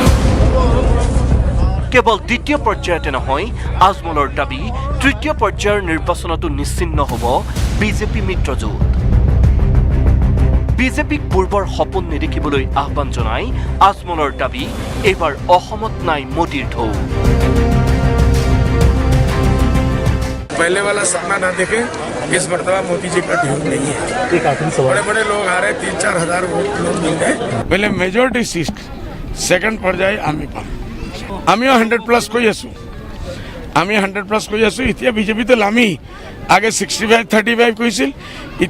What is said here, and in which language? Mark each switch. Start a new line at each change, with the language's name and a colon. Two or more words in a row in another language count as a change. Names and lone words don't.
Assamese: কেৱল দ্বিতীয় পৰ্যায়তে নহয়, আজমলৰ দাবী তৃতীয় পৰ্যায়ৰ নিৰ্বাচনতো নিশ্চিন্ন হ'ব বিজেপি মিত্ৰজোঁট। বিজেপিক পূৰ্বৰ সপোন নেদেখিবলৈ আহ্বান জনাই আজমলৰ দাবী এইবাৰ অসমত নাই মোদীৰ ঢৌ।
Hindi: पहले वाला सपना ना देखे, इस मरतबा मोदी जी का ढेर नहीं है। बड़े बड़े लोग आ रहे, 3-4 हजार वोट लोग मिल रहे। पहले
English: majority seat second
Assamese: পৰ্যায় আমি পাম। আমিও 100+ কৈ আছো, আমি 100+ কৈ আছো। এতিয়া বিজেপি তো লামি আগে 65-35 কৈছিল।